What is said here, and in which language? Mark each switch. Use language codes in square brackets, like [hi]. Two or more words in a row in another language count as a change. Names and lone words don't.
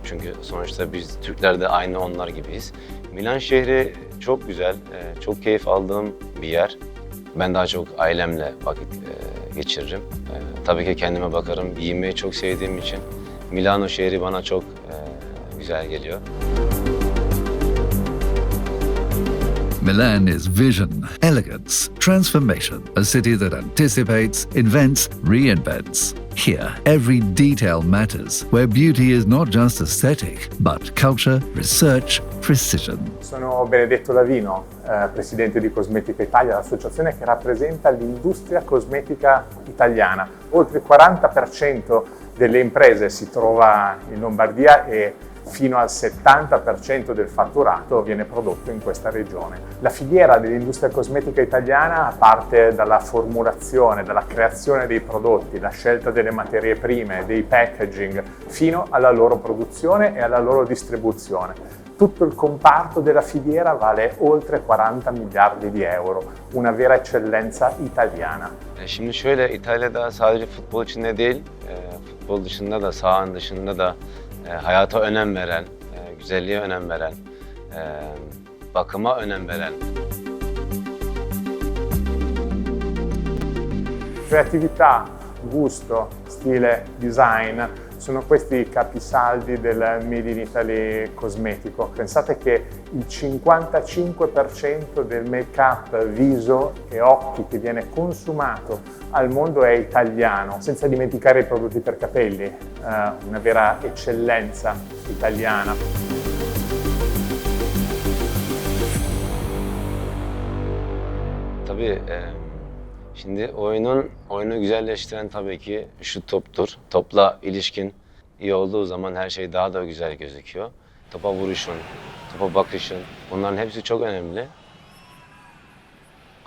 [tr] Çünkü sonuçta biz Türkler de aynı onlar gibiyiz. Milan şehri çok güzel, çok keyif aldığım bir yer. Ben daha çok ailemle vakit geçiririm. Tabii ki kendime bakarım, giyinmeyi çok sevdiğim için Milano şehri bana çok güzel geliyor. [en] Milan is vision, elegance, transformation, a city that anticipates, invents, reinvents. Here, every detail matters, where beauty is not just aesthetic, but culture, research, precision. [it] Sono Benedetto Lavino, presidente di Cosmetica Italia, l'associazione che rappresenta l'industria cosmetica italiana. Oltre il 40% delle imprese si trova in Lombardia e fino al 70% del fatturato viene prodotto in questa regione. La filiera dell'industria cosmetica italiana parte dalla formulazione, dalla creazione dei prodotti, la scelta delle materie prime, dei packaging, fino alla loro produzione e alla loro distribuzione. Tutto il comparto della filiera vale oltre 40 miliardi di euro, una vera eccellenza italiana. [tr] Şimdi şöyle, İtalya'da sadece futbol içinde değil, futbol dışında da, sahanın dışında da hayata önem veren, güzelliğe önem veren, bakıma önem veren. [it] Creatività, gusto, stile, design sono questi i capisaldi del Made in Italy cosmetico. Pensate che il 55% del make-up viso e occhi che viene consumato al mondo è italiano, senza dimenticare i prodotti per capelli, una vera eccellenza italiana. [tr] Tabii şimdi oyunu güzelleştiren tabii ki şu toptur. Topla ilişkin iyi olduğu zaman her şey daha da güzel gözüküyor. Topa vuruşun, topa bakışın, bunların hepsi çok önemli.